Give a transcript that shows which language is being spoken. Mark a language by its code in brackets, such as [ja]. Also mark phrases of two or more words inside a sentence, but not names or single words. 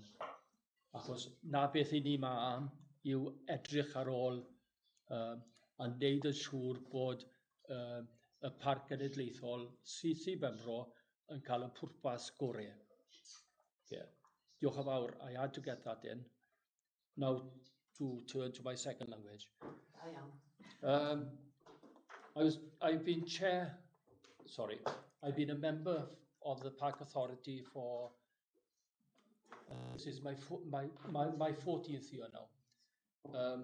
[cy] Achos na beth i ni ma am yw edrych ar ôl a wneud yn siŵr bod y Parc Cenedlaethol sydd i Benfro yn cael y pwrpas gorau. [en] Yeah. [cy] Diolch yn fawr. [en] I had to get that in. Now to turn to my second language. I've been a member of the Parc Authority for this is my 14th year now.